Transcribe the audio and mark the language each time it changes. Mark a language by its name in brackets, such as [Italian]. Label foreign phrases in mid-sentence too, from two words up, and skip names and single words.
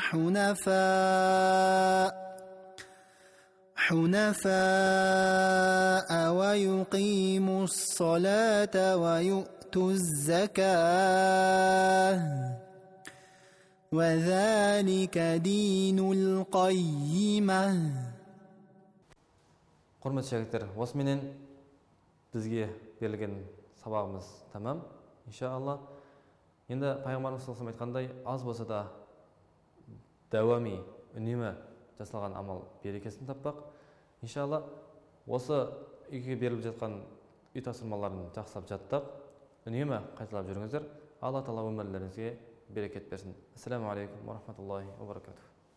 [Arabic] حنفاء ويقيموا الصلاة ويؤتوا الزكاة وذلك دين القيمة. [Kazakh] Құрметті шәкірттер, осыменен бізге берілген сабағымыз тамам, иншалла. Енді пайғамбарымыз [Arabic] صلى الله عليه [Kazakh] айтқандай, аз болса да дәуами, үнемі жасалған амал берекесін таппақ. Иншалла, осы үйге беріліп жатқан үй тапсырмаларын жақсылап жаттап, үнемі қайталап жүріңіздер. Алла тағала өмірлеріңізге берекет берсін. [Arabic] السلام عليكم ورحمة الله وبركاته.